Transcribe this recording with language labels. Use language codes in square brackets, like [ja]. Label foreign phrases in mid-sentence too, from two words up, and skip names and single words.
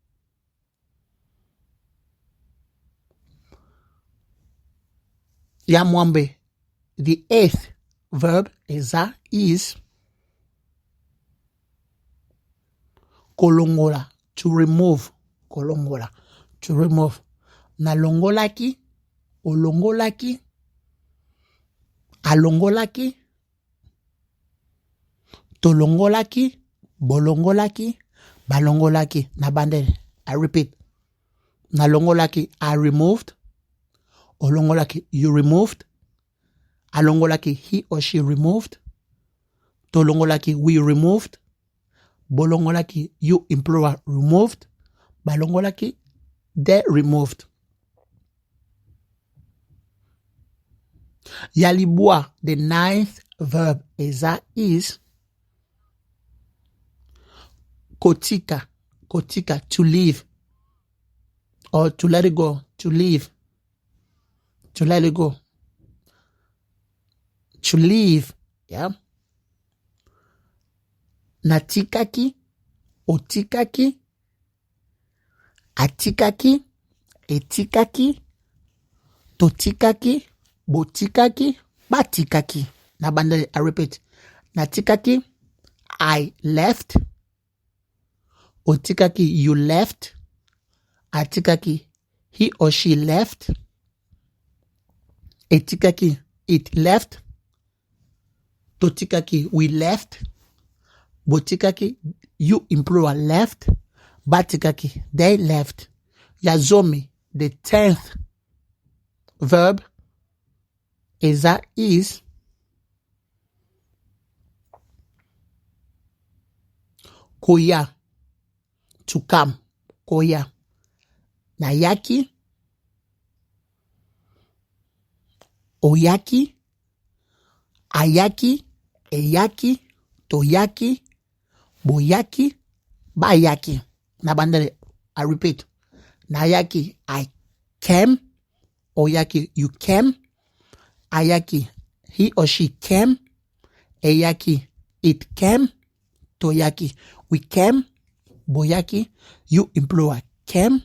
[en] Yamwambe, the eighth verb is kolongola, to remove. Kolongola, to remove. [ln] Nalongolaki, olongolaki, alongolaki, tolongolaki, bolongolaki, balongolaki. [en] Nabandele. I repeat. Nalongolaki, I removed. Olongolaki, you removed. Alongolaki, he or she removed. Tolongolaki, we removed. Bolongolaki, you employer removed. Balongolaki, they removed. Yalibua, the ninth verb is [ln] kotika, kotika, [en] to leave or to let it go, to leave, to let it go, to leave, yeah. [ln] Natikaki, otikaki, atikaki, etikaki, totikaki, botikaki, batikaki. [en] Nabandele, I repeat. Natikaki, I left. Otikaki, you left. Atikaki, he or she left. Etikaki, it left. Totikaki, we left. Botikaki, you employer left. Batikaki, they left. Yazomi, the 10th verb is koya, to come. Koya. [ln] Nayaki, oyaki, ayaki, eyaki, toyaki, boyaki, bayaki. [en] Nabandele, I repeat. Nayaki, I came. Oyaki, you came. Ayaki, he or she came. Eyaki, it came. Toyaki, we came. Boyaki, you employer came.